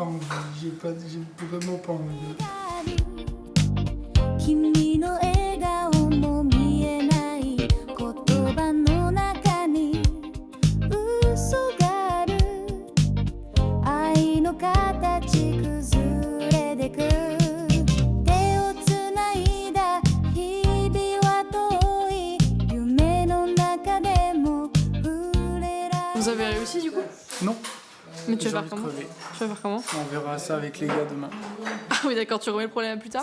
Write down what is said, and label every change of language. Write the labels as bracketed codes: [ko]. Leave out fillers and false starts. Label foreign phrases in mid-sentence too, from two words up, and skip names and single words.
[fr] J'ai vraiment pas envie. [ja] 君の笑顔も見えない言葉の中に嘘がある愛の形崩れてく手をつないだ日々は遠い夢の中でも触れられない [fr] Vous avez réussi du coup? Non. Mais tu J'ai vas envie faire de comment? crever. Tu vas faire comment? On verra ça avec les gars demain. Ah oui d'accord, tu remets le problème plus tard?